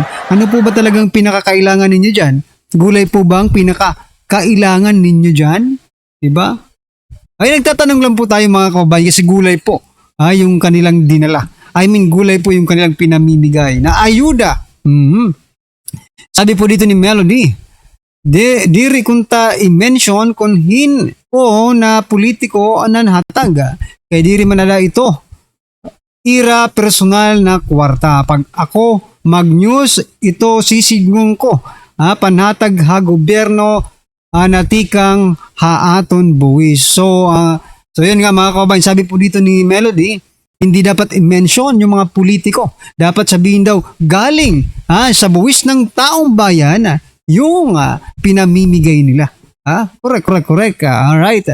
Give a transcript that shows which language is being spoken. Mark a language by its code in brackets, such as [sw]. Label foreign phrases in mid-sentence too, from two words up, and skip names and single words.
[tl] Ano po ba talagang pinakakailangan ninyo dyan? Gulay po ba ang pinakakailangan ninyo dyan? Diba? Ay, nagtatanong lang po tayo mga kababayan kasi gulay po yung kanilang dinala. Gulay po yung kanilang pinamimigay na ayuda. Sabi po dito ni Melody, [war] diri kunta i-mention kung hin o na politiko anan hatag. Kaya diri manala ito. Ira personal na kwarta. Pag ako mag-news, ito sisigmong ko. Panhatag ha gobyerno natikang haaton buwis. [tl] So yun nga mga kababayan, sabi po dito ni Melody, hindi dapat i-mention yung mga politiko. Dapat sabihin daw, galing sa buwis ng taong bayan yung pinamimigay nila. [en] Correct. Alright.